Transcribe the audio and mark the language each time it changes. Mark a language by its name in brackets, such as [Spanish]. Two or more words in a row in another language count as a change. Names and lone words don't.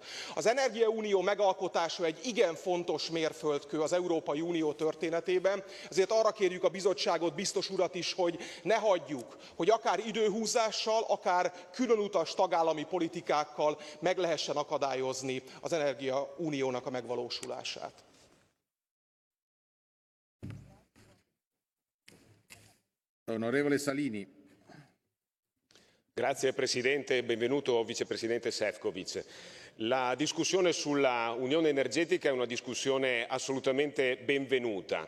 [Hungarian] Az energiaunió megalkotása egy igen fontos mérföldkő az Európai Unió történetében, ezért arra kérjük a bizottságot, biztos urat is, hogy ne hagyjuk, hogy akár időhúzással, akár különutas tagállami politikákkal meg lehessen akadályozni az energiauniónak a megvalósulását. [Italian] Onorevole Salini. Grazie Presidente, benvenuto Vicepresidente Šefčovič. La discussione sulla Unione energetica è una discussione assolutamente benvenuta.